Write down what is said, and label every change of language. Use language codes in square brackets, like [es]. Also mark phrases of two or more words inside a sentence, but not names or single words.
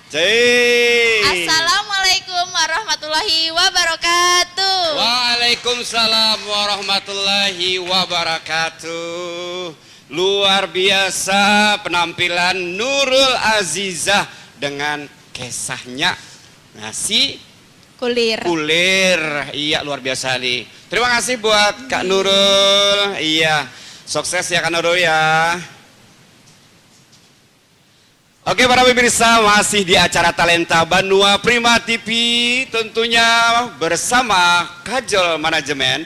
[ar] السلام عليكم ورحمة الله وبركاته. وعليكم السلام ورحمة الله وبركاته. [id] Luar biasa penampilan Nurul Azizah dengan kisahnya nasi kulir. Iya luar biasa nih. Terima kasih buat Kak Nurul. Iya, sukses ya Kak Nurul ya. Oke para pemirsa, masih di acara Talenta Banua Prima TV, tentunya bersama Kajol Manajemen.